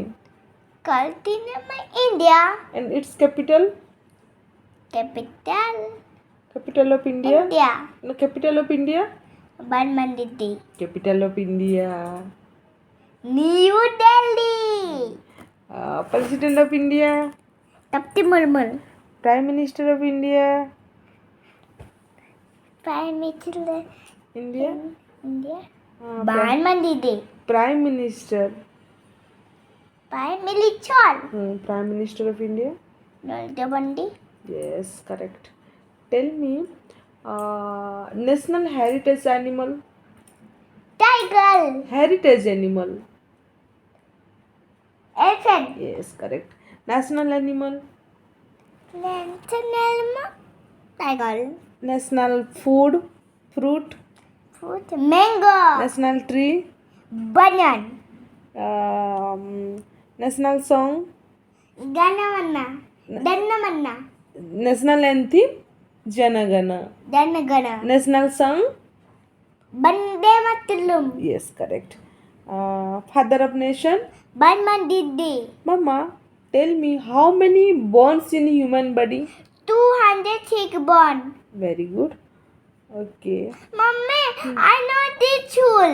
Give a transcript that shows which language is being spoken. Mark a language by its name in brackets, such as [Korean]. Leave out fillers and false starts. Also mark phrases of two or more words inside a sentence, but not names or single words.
[English] Continue India. and its capital. Capital. Capital of India. India. No, capital of India. Banmanditi. Capital of India. New Delhi. President of India. Tapti Murmur. Prime Minister of India. Prime Minister. India. India. Prime, Prime Minister. Prime Minister. Prime Minister of India. Narendra Modi. Yes, correct. Tell me, national heritage animal. Tiger. Heritage animal. Elephant. Yes, correct. National animal. National tiger. National food. Fruit. Fruit. Mango. National tree. Banyan. National song. Ganamanna. Dannamanna. National anthem. Janagana. Dannagana. National song. Bande Mataram. Yes, correct. Father of nation. Banmandidi. Mama, tell me how many bones in human body? 200 thick bone. Very good. Okay. Mummy, I know this tool.